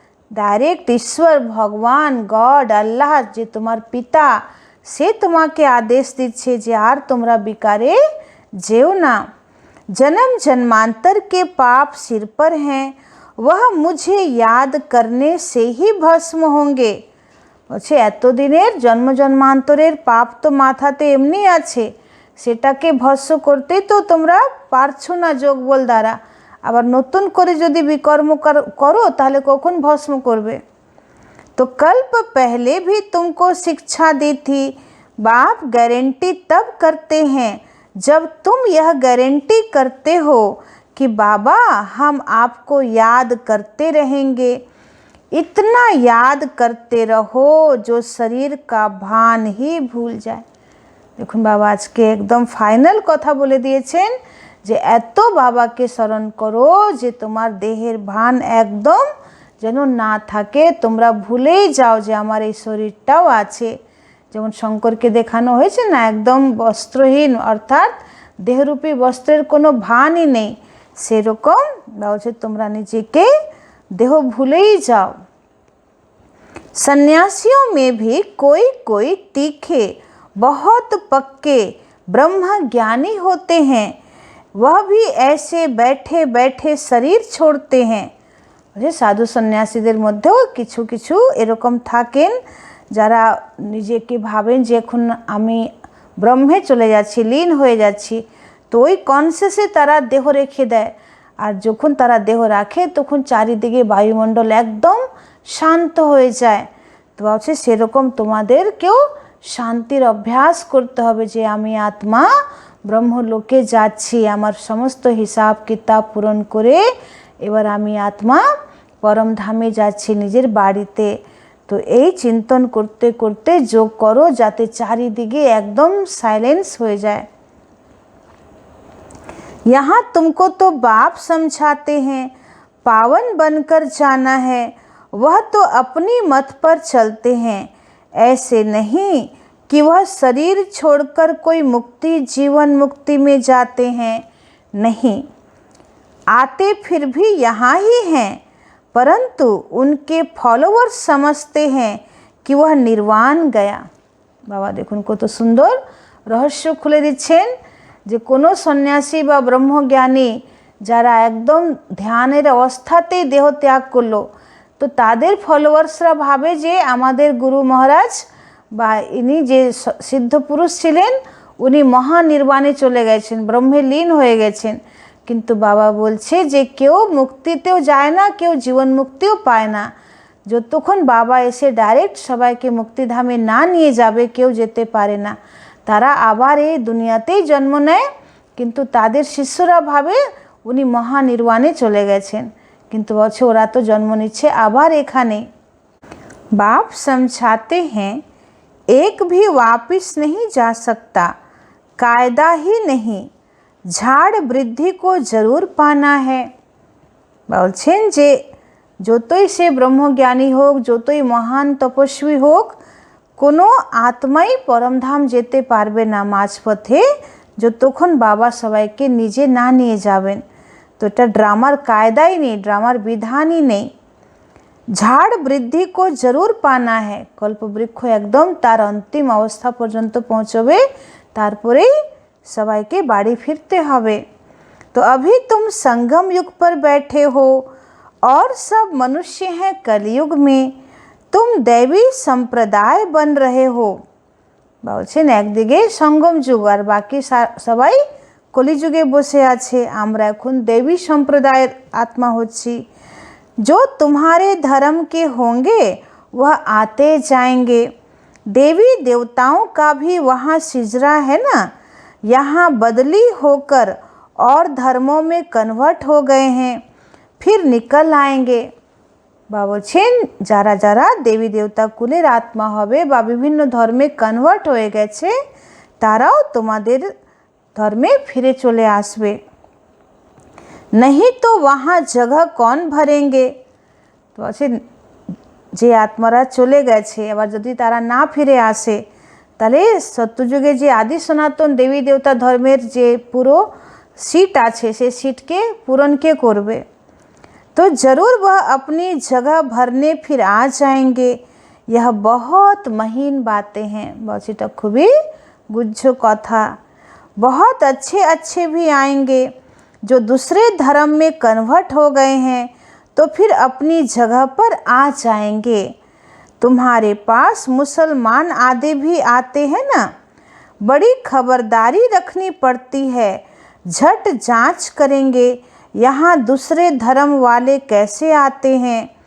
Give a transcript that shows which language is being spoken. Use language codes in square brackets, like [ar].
[bn] Direct ईश्वर भगवान God अल्लाह जे [hi] तुम्हार पिता से [bn] तुम्हाके आदेश दिच्छे जे आर तुम्हारा विकारे जेओ ना। [hi] जन्म जन्मांतर के पाप सिर पर हैं, वह मुझे याद करने से ही भस्म होंगे। [bn] বলছে এতদিনের জন্ম জন্মান্তরের পাপ তো মাথাতে এমনি আছে, সেটাকে ভস্ম করতেই তো তোমরা পারছো না যোগ বল দ্বারা, আবার নতুন করে যদি বিকর্ম করো তাহলে কখন ভস্ম করবে। [hi] तो कल्प पहले भी तुमको शिक्षा दी थी, बाप गारंटी तब करते हैं जब तुम यह गारंटी करते हो कि बाबा हम आपको याद करते रहेंगे। इतना याद करते रहो जो शरीर का भान ही भूल जाए। [bn] দেখুন বাবা আজকে একদম ফাইনাল কথা বলে দিয়েছেন যে এত বাবাকে স্মরণ করো যে তোমার দেহের ভান একদম যেন না থাকে, তোমরা ভুলেই যাও যে আমার এই শরীরটাও আছে। যেমন শঙ্করকে দেখানো হয়েছে না, একদম বস্ত্রহীন, অর্থাৎ দেহরূপী বস্ত্রের কোনো ভানই নেই, সেরকম বলছে তোমরা নিজেকে [hi] देह भूले ही जाओ। सन्यासियों में भी कोई कोई तीखे बहुत पक्के ब्रह्म ज्ञानी होते हैं, वह भी ऐसे बैठे बैठे शरीर छोड़ते हैं। [bn] साधु सन्यासीদের মধ্যেও কিছু কিছু এরকম থাকেন যারা নিজেকে ভাবেন যে এখন আমি ব্রহ্মে চলে যাচ্ছি, লীন হয়ে যাচ্ছি, তো ওই কনসিয়াসে তারা দেহ রেখে দেয়। আর যখন তারা দেহ রাখে তখন চারিদিকে বায়ুমণ্ডল একদম শান্ত হয়ে যায়। তো ভাবছে সেরকম তোমাদেরকেও শান্তির অভ্যাস করতে হবে যে আমি আত্মা ব্রহ্মলোকে যাচ্ছি, আমার সমস্ত হিসাব কিতাব পূরণ করে এবার আমি আত্মা পরমধামে যাচ্ছি, নিজের বাড়িতে। তো এই চিন্তন করতে করতে যোগ করো যাতে চারিদিকে একদম সাইলেন্স হয়ে যায়। [hi] यहाँ तुमको तो बाप समझाते हैं, पावन बनकर जाना है, वह तो अपनी मत पर चलते हैं। ऐसे नहीं कि वह शरीर छोड़कर कोई मुक्ति जीवन मुक्ति में जाते हैं, नहीं, आते फिर भी यहाँ ही हैं, परंतु उनके फॉलोअर्स समझते हैं कि वह निर्वाण गया। बाबा देखो उनको तो सुंदर रहस्य [bn] खुले दिच्छेन যে কোনো সন্ন্যাসী বা ব্রহ্মজ্ঞানী যারা একদম ধ্যানের অবস্থাতেই দেহ ত্যাগ করলো, তো তাদের ফলোয়ার্সরা ভাবে যে আমাদের গুরু মহারাজ বা ইনি যে সিদ্ধ পুরুষ ছিলেন উনি মহানির্বাণে চলে গেছেন, ব্রহ্মে লীন হয়ে গেছেন। কিন্তু বাবা বলছে যে কেউ মুক্তিতেও যায় না, কেউ জীবন মুক্তিও পায় না। যতক্ষণ বাবা এসে ডাইরেক্ট সবাইকে মুক্তিধামে না নিয়ে যাবে কেউ যেতে পারে না। তারা আবার এই দুনিয়াতেই জন্ম নেয়, কিন্তু তাদের শিষ্যরা ভাবে উনি মহানির্বাণে চলে গেছেন, কিন্তু বলছে ওরা তো জন্ম নিচ্ছে আবার এখানে। [hi] बाप समझाते हैं एक भी वापिस नहीं जा सकता, कायदा ही नहीं, झाड़ वृद्धि को जरूर पाना है। [bn] বলছেন যে যতই সে ব্রহ্মজ্ঞানী হোক, যতই মহান তপস্বী হোক, কোনো আত্মাই পরমধাম যেতে পারবে না মাঝপথে যতক্ষণ বাবা সবাইকে নিজে না নিয়ে যাবেন। তো এটা ড্রামার কায়দাই নেই, ড্রামার বিধানই নেই। [hi] ঝাড় বৃদ্ধি কো জরুর পানা হ্যাঁ, [bn] কল্পবৃক্ষ একদম তার অন্তিম অবস্থা পর্যন্ত পৌঁছবে, তারপরেই সবাইকে বাড়ি ফিরতে হবে। [hi] तो अभी तुम संगम युग पर बैठे हो और सब मनुष्य हैं कलयुग में, तुम दैवी संप्रदाय बन रहे हो। [bn] বলছেন একদিকে সঙ্গম যুগ আর বাকি সবাই কলিযুগে বসে আছে, আমরা এখন দেবী সম্প্রদায়ের আত্মা হচ্ছি। [hi] जो तुम्हारे धर्म के होंगे वह आते जाएंगे, देवी देवताओं का भी वहाँ सिजरा है ना, यहाँ बदली होकर और धर्मों में कन्वर्ट हो गए हैं, फिर निकल आएंगे। [bn] বাবা বলছেন যারা যারা দেবী দেবতা কুলের আত্মা হবে বা বিভিন্ন ধর্মে কনভার্ট হয়ে গেছে তারাও তোমাদের ধর্মে ফিরে চলে আসবে। [hi] नहीं तो वहाँ जगह कौन भरेंगे। [bn] তো বলছেন যে আত্মারা চলে গেছে আবার যদি তারা না ফিরে আসে তাহলে সত্যযুগে যে আদি সনাতন দেবী দেবতা ধর্মের যে পুরো सीट আছে সেই सीटকে [hi] पूरण के [bn] করবে। [hi] तो ज़रूर वह अपनी जगह भरने फिर आ जाएंगे, यह बहुत महीन बातें हैं। [bn] बस এটা খুবই গুহ্য কথা। [hi] बहुत अच्छे अच्छे भी आएंगे जो दूसरे धर्म में कन्वर्ट हो गए हैं, तो फिर अपनी जगह पर आ जाएंगे। तुम्हारे पास मुसलमान आदि भी आते हैं ना, बड़ी खबरदारी रखनी पड़ती है, झट जांच करेंगे यहाँ दूसरे धर्म वाले कैसे आते हैं।